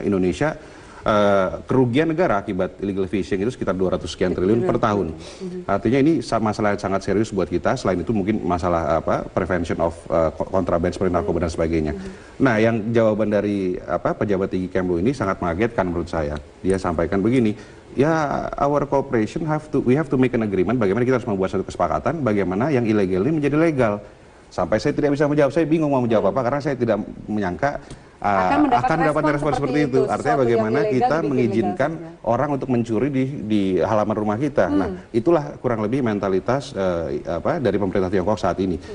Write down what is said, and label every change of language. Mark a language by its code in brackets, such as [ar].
[id] Indonesia kerugian negara akibat illegal fishing itu sekitar 200 sekian triliun per tahun. Artinya ini masalah yang sangat serius buat kita. Selain itu mungkin masalah prevention of contraband seperti narkoba dan sebagainya. Nah, yang jawaban dari pejabat tinggi Kemlu ini sangat mengagetkan menurut saya. Dia sampaikan begini, ya, [en] our cooperation we have to make an agreement. [id] Bagaimana kita harus membuat satu kesepakatan bagaimana yang ilegal ini menjadi legal. Sampai saya tidak bisa menjawab, saya bingung mau menjawab apa karena saya tidak menyangka akan mendapatkan respon seperti itu. Artinya bagaimana kita mengizinkan orang untuk mencuri di halaman rumah kita. Nah, itulah kurang lebih mentalitas dari pemerintah Tiongkok saat ini.